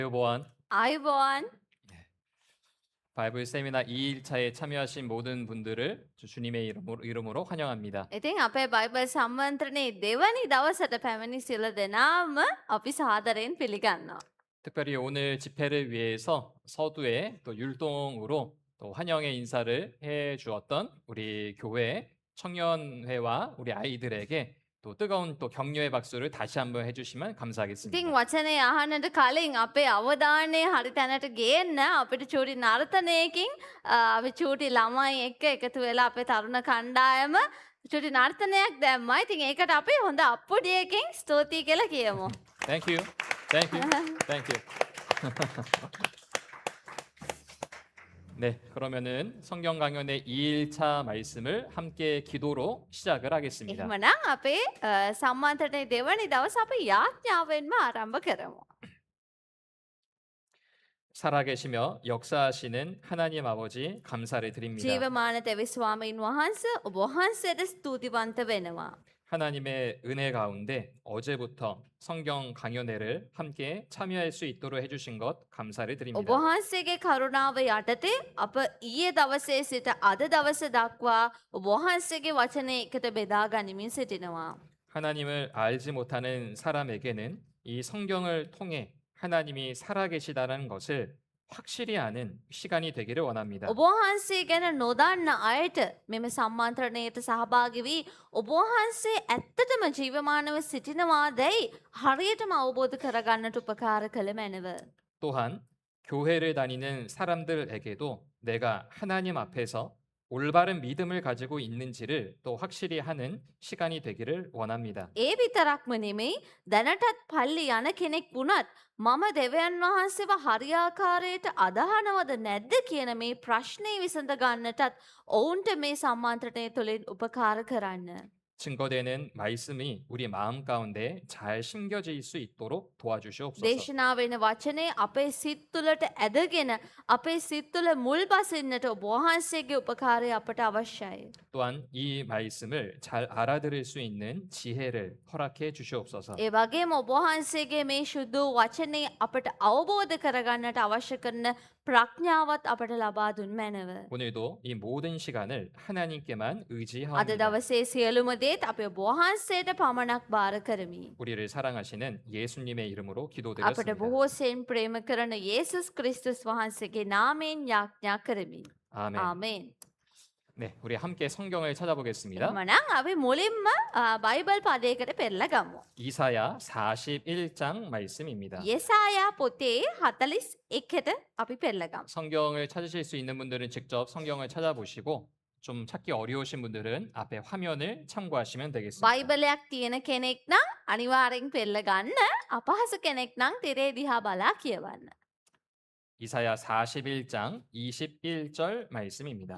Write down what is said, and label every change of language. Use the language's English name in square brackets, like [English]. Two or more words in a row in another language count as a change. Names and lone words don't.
[Sinhala] 보안 ආයුබෝවන් [Korean] 바이블 세미나 2일차에 참여하신 모든 분들을 주님의 이름으로 환영합니다. [Sinhala] ඉතින් අපේ බයිබල් සම්මන්ත්‍රණයේ දෙවනි දවසට පැමිණි සියලු දෙනාම අපි සාදරයෙන් පිළිගන්නවා. [Korean] 특별히 오늘 집회를 위해서 서두에 또 율동으로 또 환영의 인사를 해 주었던 우리 교회 청년회와 우리 아이들에게 또 뜨거운 또 격려의 박수를 다시 한번 해주시면 [Sinhala] ඉතින් [Korean] 감사하겠습니다. [Sinhala] වචනය අහන්නට කලින් අපේ අවධානය හරි තැනට ගේන්න අපිට චූටි නර්තනයකින් අපි චූටි ළමයි එක්ක එකතු වෙලා අපේ තරුණ කණ්ඩායම චූටි නර්තනයක් දැම්මා. ඉතින් ඒකට අපි හොඳ අප්පුඩියකින් ස්තුතියි කියලා කියමු. [English] Thank you. Thank you. Thank you. [Korean] 네, 그러면은 성경 강연의 2일차 말씀을 함께 기도로 시작을 하겠습니다. [Sinhala] එහෙමනම් අපේ සම්මන්ත්‍රණයේ දෙවනි දවස අපි යාඥාවෙන්ම ආරම්භ කරමු. [Korean] 살아계시며 역사하시는 하나님 아버지 감사를 드립니다. [Sinhala] ජීවමාන තෙවි ස්වාමීන් වහන්ස ඔබ වහන්සේට ස්තුතිවන්ත වෙනවා. [Korean] 하나님의 은혜 가운데 어제부터 성경 강연회를 함께 참여할 수 있도록 해주신 것 감사를 [Sinhala] ඔබ [Korean] 드립니다. [Sinhala] වහන්සේගේ කරුණාව යටතේ අප ඊයේ දවසේ සිට අද දවස දක්වා ඔබ වහන්සේගේ වචනය එකට බෙදා ගනිමින් සිටිනවා. [Korean] 하나님을 알지 못하는 사람에게는 이 성경을 통해 하나님이 살아계시다는 것을 확실히 아는 시간이 되기를 원합니다. [Sinhala] ඔබ වහන්සේ ගැන නොදන්න අයට මෙම සම්මන්ත්‍රණයට සහභාගි වී ඔබ වහන්සේ ඇත්තටම ජීවමානව සිටිනවා දැයි හරියටම අවබෝධ කරගන්නට උපකාර කළ මැනව. [Korean] 또한 교회를 다니는 사람들에게도 내가 하나님 앞에서 올바른 믿음을 가지고 있는지를 또 확실히 하는 시간이 되기를 원합니다. [Sinhala] ඒ විතරක්ම නෙමෙයි දැනටත් පල්ලි යන කෙනෙක් වුණත් මම දෙවියන් වහන්සේව හරියාකාරයට අදහනවද නැද්ද කියන මේ ප්‍රශ්නේ විසඳ ගන්නටත් ඔවුන්ට මේ සම්මන්ත්‍රණය තුළින් උපකාර කරන්න. [Korean] 증거되는 말씀이 우리 마음 가운데 잘 심겨질 수 있도록 도와주시옵소서. [Sinhala] දේශනා වෙන වචනේ අපේ සිත් තුළට ඇදගෙන අපේ සිත් තුළ මුල් බසින්නට ඔබ වහන්සේගේ උපකාරය අපට අවශ්‍යයි. [Korean] 또한 이 말씀을 잘 알아들을 수 있는 지혜를 허락해 주시옵소서. [Sinhala] ඒ වගේම ඔබ වහන්සේගේ මේ ශුද්ධ වූ වචනේ අපට අවබෝධ කරගන්නට අවශ්‍ය කරන ප්‍රඥාවත් අපට ලබා දුන් මැනව. [Korean] 오늘도 이 모든 시간을 하나님께만 [Sinhala] අද [Korean] 의지하옵니다. [Sinhala] දවසේ සියලුම දේත් අපේ ඔබ වහන්සේට පමණක් බාර කරමි. [Korean] 우리를 사랑하시는 예수님의 이름으로 [Sinhala] අපට [Korean] 기도드렸습니다. [Sinhala] බොහෝසෙන් ප්‍රේම කරන යේසුස් ක්‍රිස්තුස් වහන්සේගේ නාමයෙන් යාඥා කරමි. [Korean] 아멘. [Sinhala] ආමේන්. [Korean] 네, 우리 함께 성경을 찾아보겠습니다. [Sinhala] එහෙමනම් අපි මුලින්ම බයිබල් පදයකට පෙරලා ගමු. [Korean] 이사야 41장 말씀입니다. [Sinhala] 예사යා පොතේ 41ට අපි පෙරලා ගමු. [Korean] 성경을 찾으실 수 있는 분들은 직접 성경을 찾아보시고 좀 찾기 어려우신 분들은 앞에 화면을 참고하시면 되겠습니다. [Sinhala] බයිබලයක් තියෙන කෙනෙක් නම් අනිවාර්යෙන් පෙරලා ගන්න. අපහසු කෙනෙක් නම් තිරේ දිහා බලා කියවන්න. [Korean] 이사야 41장 21절 말씀입니다.